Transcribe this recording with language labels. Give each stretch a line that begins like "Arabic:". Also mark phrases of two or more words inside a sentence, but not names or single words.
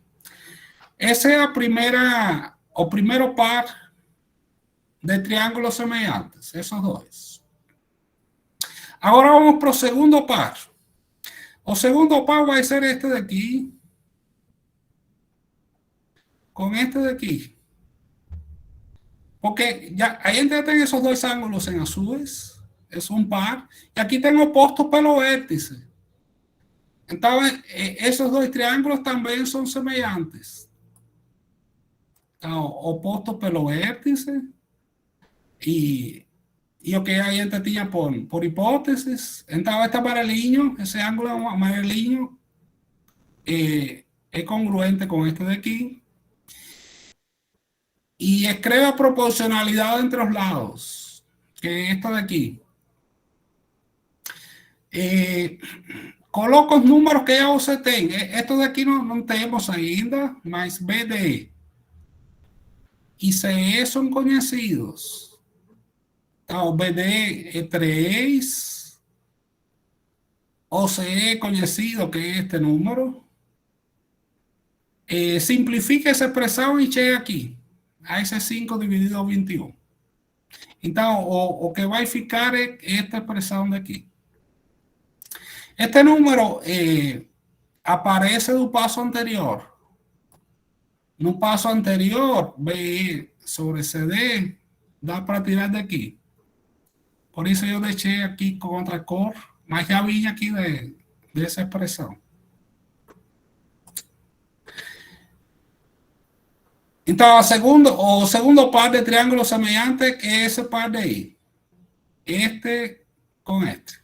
Portuguese: Esse é o primeiro par de triângulos semelhantes, esses dois. Agora vamos para o segundo par. O segundo par vai ser este daqui com este daqui. Porque a gente já tem
Spanish: esos dois ángulos en azules, es un par, y aquí tengo opuestos
Portuguese: pelo vértice.
Spanish: Entonces, esos dos triángulos también son semelhantes.
Portuguese: Então, opuestos pelo vértice, y o que a gente tinha por hipótesis. Então, este amarelinho, esse ângulo amarelinho, é congruente com este de aqui.
Spanish: Y escreve proporcionalidad entre los lados, que es esta de aquí. Coloco los números que ya
Portuguese: você tem.
Spanish: Estos de aquí no tenemos
Portuguese: ainda, mas
Spanish: BD y CE son conhecidos.
Portuguese: Então, BD é 3, OCE é conhecido, que é este número. Simplifica essa expressão e chega aqui. A esse 5 dividido 21. Então, o que vai ficar é esta expressão daqui. Este número aparece do passo anterior. No passo anterior, BE sobre CD da para tirar de aquí.
Spanish: Por eso yo
Portuguese: deixei aqui com outra cor, mas já vinha aqui dessa expressão. Então, o segundo par de triângulos semelhantes é esse par de aí. Este com este.